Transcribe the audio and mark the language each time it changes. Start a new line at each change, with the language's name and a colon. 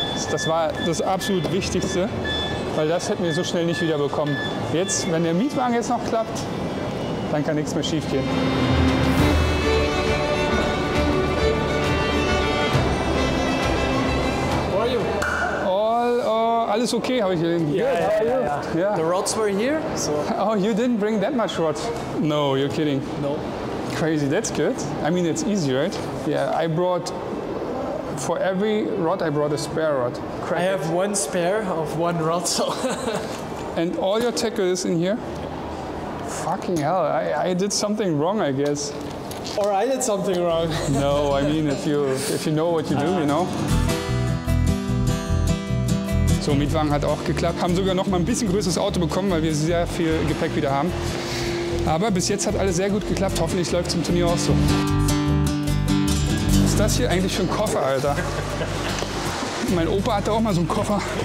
German: Das war das absolut Wichtigste, weil das hätten wir so schnell nicht wieder bekommen. Jetzt, wenn der Mietwagen jetzt noch klappt, dann kann nichts mehr schief gehen.
English: How are you?
German: Alles okay, habe ich gelesen.
English: Yeah. The rods were here, so. Oh, you didn't bring that much rod? No, you're kidding. No. Crazy, that's good. I mean, it's easy, right? Yeah, I brought, for every rod, I brought a spare rod. I have 1 spare of 1 rod, so. And all your tackle is in here? Fucking hell, I did something wrong, I guess. Or I did something wrong. No, I mean, if you know what you do, you know.
German: So, Mietwagen hat auch geklappt. Haben sogar noch mal ein bisschen größeres Auto bekommen, weil wir sehr viel Gepäck wieder haben. Aber bis jetzt hat alles sehr gut geklappt. Hoffentlich läuft es im Turnier auch so. Was ist das hier eigentlich für ein Koffer, Alter? Mein Opa hatte auch mal so einen Koffer.